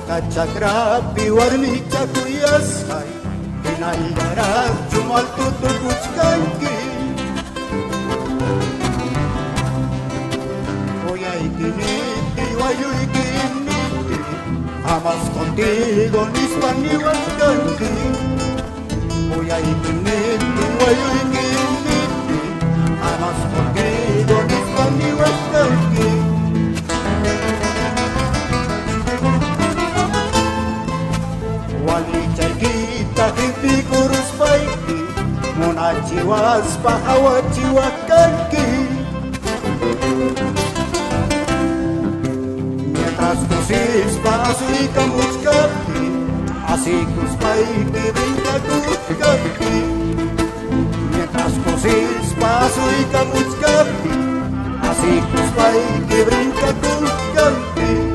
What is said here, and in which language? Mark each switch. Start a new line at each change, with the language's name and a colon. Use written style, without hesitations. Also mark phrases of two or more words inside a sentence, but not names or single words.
Quechua: chakrapi warmicha kuyasqay hinayarachu maltutukuchkanki uyaykiniti wayuykiniti
Spanish: jamás contigo
Quechua: nispan niwaskanki uyaykiniti wayuykiniti
Spanish: jamás contigo
Quechua: nispan niwaskanki walichaykita qipikuruspayki munachiwaspa hawachiwaskanki mientras kusispa asuykamuchkanki asikuspayki brinkakuchkanki mientras kusispa asuykamuchkanki asikuspayki brinkakuchkanki